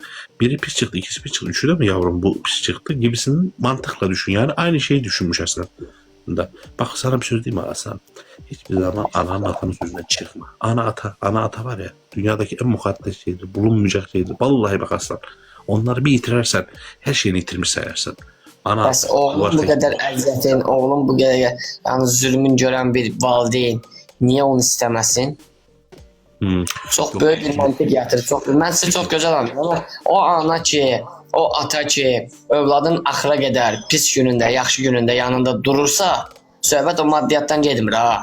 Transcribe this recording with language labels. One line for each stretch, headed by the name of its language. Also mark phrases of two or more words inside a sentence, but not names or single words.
Turkish: Biri pis çıktı, ikisi pis çıktı. Üçü de mi yavrum bu pis çıktı gibisinin mantıkla düşün. Yani aynı şeyi düşünmüş aslında. Bak sana bir söz diyeyim mi Aslan? Hiçbir zaman ananın atanın sözünden çıkma. Ana ata var ya, dünyadaki en mukaddes şeydir. Bulunmayacak şeydir. Vallahi bak Aslan. Onları bir yitirersen her şeyini yitirmiş sayarsın.
Azerbaijani: Bəs oğlum bu qədər əziyyətin, oğlum bu qədər yəni zülmün görən bir valideyn niyə onu istəməsin? Çox böyük bir mantık gətirir. Mən sizə çox gözəl anlayıram. O ana ki, o ata ki, övladın axıra qədər pis günündə, yaxşı günündə yanında durursa, söhbət o maddiyatdan getmir ha.